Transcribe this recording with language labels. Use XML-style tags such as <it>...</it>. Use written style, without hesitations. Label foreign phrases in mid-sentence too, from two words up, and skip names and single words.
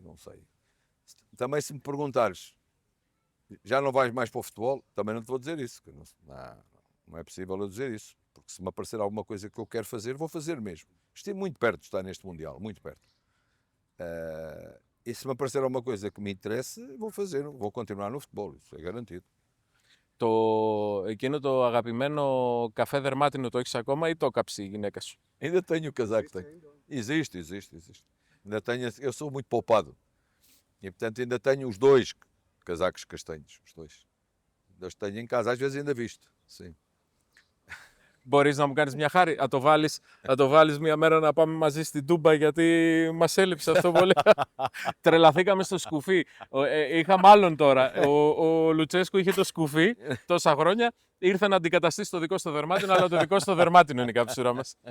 <pt>Também se me perguntares, já não vais mais para o futebol, também não te vou dizer isso, que não é possível eu dizer isso, porque se me aparecer alguma coisa que eu quero fazer, vou fazer mesmo. Estive muito perto de estar neste Mundial, muito perto. E se me aparecer alguma coisa que me interesse, vou fazer, vou continuar no futebol, isso é garantido.</pt> <el>Εκείνο το αγαπημένο καφέ δερμάτινο το έχεις ακόμα ή το έκαψε η γυναίκα σου?</el> <pt>Ainda tenho o casaco. Existe. Ainda tenho, eu sou muito poupado. E portanto ainda tenho os 2 casacos castanhos, os 2. Os tenho em casa, às vezes ainda visto, sim.</pt> <el>Μπορείς να μου κάνεις μια χάρη, θα το βάλεις μια μέρα να πάμε μαζί στην Τούμπα, γιατί μας έλειψε αυτό πολύ. Τρελαθήκαμε στο σκουφί. Είχαμε άλλον τώρα. Ο Λουτσέσκου είχε το σκουφί τόσα χρόνια. Ήρθε να αντικαταστήσει το δικό στο δερμάτινο, αλλά το δικό στο δερμάτινο είναι η καψούρα μας.</el>